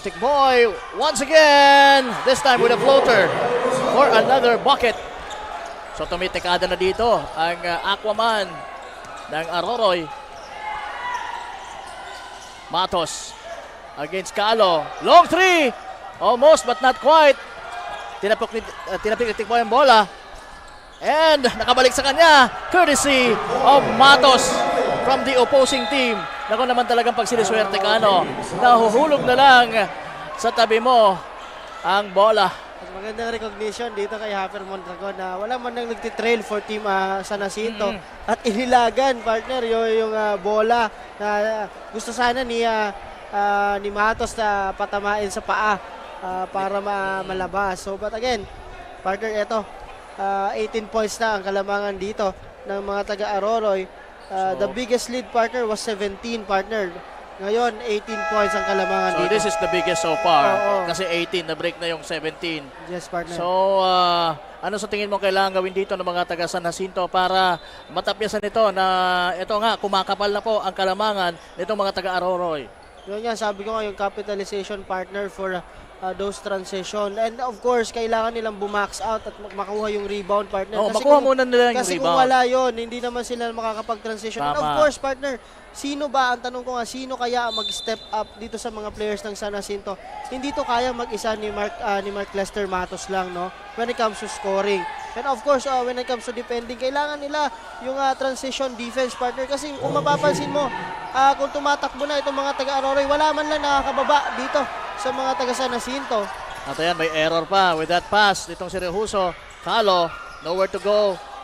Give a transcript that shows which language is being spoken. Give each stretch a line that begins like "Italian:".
English: Tikboy once again, this time with a floater for another bucket.
Filipino: So tumitikada na dito ang Aquaman ng Aroroy.
English: Matos against Calo. Long three. Almost but not quite.
Filipino: Tinapik ni Tikboy ang bola. And nakabalik sa kanya.
English: Courtesy of Matos from the opposing team.
Filipino: Naku naman talagang pag siniswerte ka, nahuhulog na lang sa tabi mo ang bola. Magandang recognition dito kay Hafer Mondragon na wala man nang nagtitrail for Team San Jacinto. At inilagan, partner, yung bola na gusto sana ni Matos na patamain sa paa para malabas. So, but again, partner, ito, 18 points na ang kalamangan dito ng mga taga-Aroroy.
English: The biggest lead, partner, was 17, partner.
Filipino: Ngayon, 18 points ang kalamangan dito.
English: So this is the biggest so far.
Filipino: Kasi 18, na-break na yung 17.
English: Yes, partner.
Filipino: So, ano sa tingin mo kailangan gawin dito ng mga taga San Jacinto para matapyasan ito na ito nga, kumakapal na po ang kalamangan nitong mga taga-Aroroy? Yun nga, sabi ko nga, yung capitalization, partner,
English: for those transition. And of course,
Filipino: kailangan nilang bumax out at makuha yung rebound, partner. Kasi makuha muna nila yung kasi rebound. Kung wala yun, hindi naman sila makakapag-transition.
English: And of course,
Filipino: partner, sino ba, ang tanong ko nga, sino kaya mag-step up dito sa mga players ng San Jacinto? Hindi to kaya mag-isa ni Mark Lester Matos lang, no?
English: When it comes to scoring. And of course, when it comes to defending,
Filipino: kailangan nila yung
English: transition defense, partner.
Filipino: Kasi kung mapapansin mo, kung tumatakbo na itong mga taga-Aroroy, wala man lang nakakababa dito sa mga taga San Jacinto. At ayan, may
English: error pa with that pass nitong si Rihuso. Calo, nowhere to go.